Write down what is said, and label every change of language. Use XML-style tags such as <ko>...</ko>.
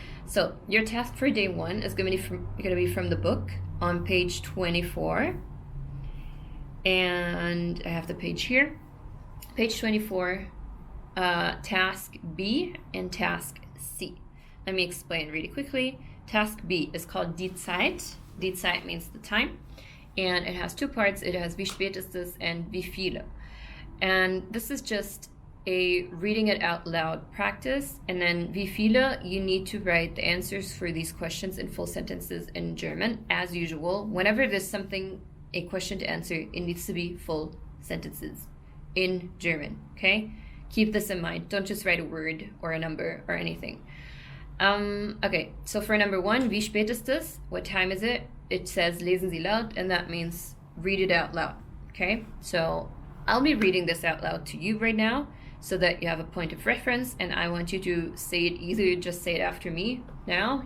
<en>So your task for day 1 is going to be from the book on page 24. And I have the page here. Page 24, task B and task C. Let me explain really quickly. Task B is called</en> <de>Die Zeit. Die Zeit</de> <en>means the time. And it has 2 parts. It has</en> <de>Wie spät ist es</de> <en>and</en> <de>Wie viele.</de> <en>And this is just a reading it out loud practice. And then</en> <de>Wie viele,</de> <en>you need to write the answers for these questions in full sentences in German, as usual. Whenever there's a question to answer, it needs to be full sentences in German, okay? Keep this in mind. Don't just write a word or a number or anything. Okay, so for number 1,</en> <de>Wie spät ist es?</de> <en>What time is it? It says</en> <de>lesen Sie laut,</de> <en>and that means read it out loud, okay? So I'll be reading this out loud to you right now so that you have a point of reference, and I want you to say it, either just say it after me now.</en>